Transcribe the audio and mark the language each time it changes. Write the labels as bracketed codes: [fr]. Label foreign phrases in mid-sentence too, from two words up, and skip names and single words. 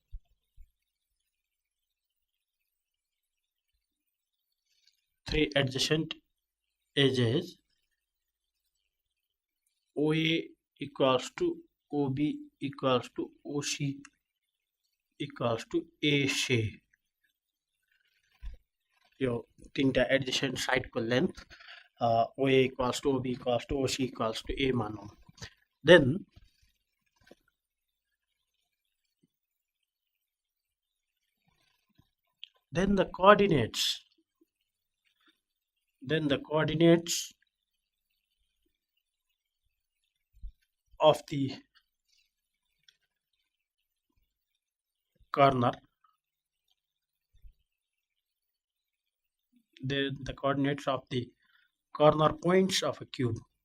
[en] OA equals to OB equals to OC equals to AC. [ne] यो तीनटा [en] adjacent side [ne] को लेंथ [en] OA equals to OB equals to OC equals to A [ne] मानौं. [en] Then the coordinates of the corner, the coordinates of the corner points of a cube